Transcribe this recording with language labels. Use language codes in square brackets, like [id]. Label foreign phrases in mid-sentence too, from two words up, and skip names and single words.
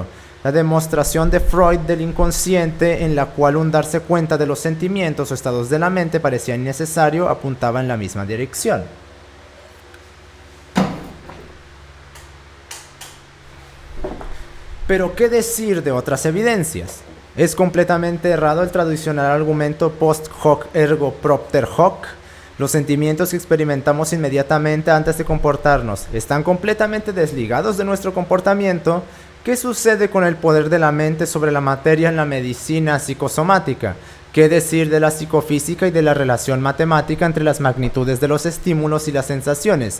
[es] La demostración de Freud del inconsciente, en la cual un darse cuenta de los sentimientos o estados de la mente parecía innecesario, apuntaba en la misma dirección. Pero ¿qué decir de otras evidencias? Es completamente errado el tradicional argumento [la] post hoc ergo propter hoc. [es] Los sentimientos que experimentamos inmediatamente antes de comportarnos están completamente desligados de nuestro comportamiento. ¿Qué sucede con el poder de la mente sobre la materia en la medicina psicosomática? ¿Qué decir de la psicofísica y de la relación matemática entre las magnitudes de los estímulos y las sensaciones?